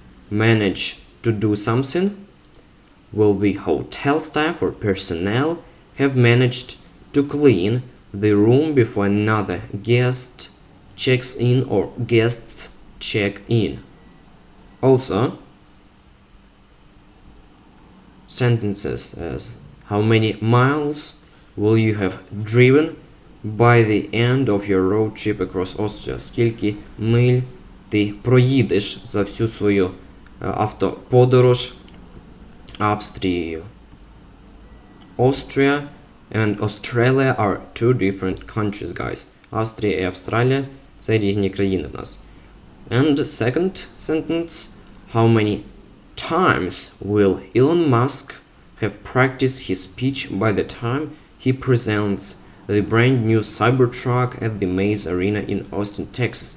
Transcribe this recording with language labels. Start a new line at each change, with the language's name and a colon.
English: Manage to do something? Will the hotel staff or personnel have managed to clean the room before another guest checks in or guests check in? Also, sentences as how many miles will you have driven by the end of your road trip across Austria?
Ukrainian: Скільки миль ти проїдеш за всю свою автоподорож Австрією?
English: Austria and Australia are two different countries, guys.
Ukrainian: Австрія і Австралія – це різні країни в нас.
English: And second sentence, how many times will Elon Musk have practiced his speech by the time he presents the brand new Cybertruck at the Maze Arena in Austin, Texas?